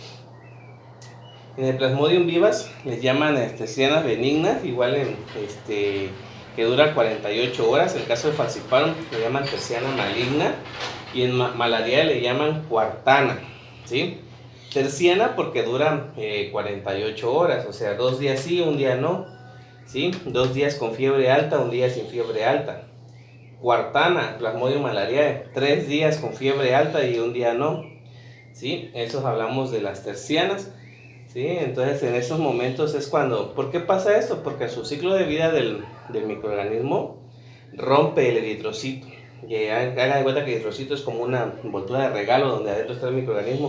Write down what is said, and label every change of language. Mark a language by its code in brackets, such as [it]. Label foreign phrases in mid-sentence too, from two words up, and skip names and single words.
[es] En el Plasmodium vivax les llaman tercianas benignas, igual que dura 48 horas. En el caso de Falciparum le llaman terciana maligna y en Malariae le llaman cuartana, ¿sí? Terciana porque dura 48 horas, o sea, 2 días sí, un día no, ¿sí? 2 días con fiebre alta, un día sin fiebre alta. Cuartana, Plasmodium malariae, 3 días con fiebre alta y un día no, ¿sí? Eso hablamos de las tercianas, ¿sí? Entonces en esos momentos es cuando, ¿por qué pasa esto? Porque su ciclo de vida del microorganismo rompe el eritrocito. Y hagan de cuenta que el eritrocito es como una envoltura de regalo donde adentro está el microorganismo.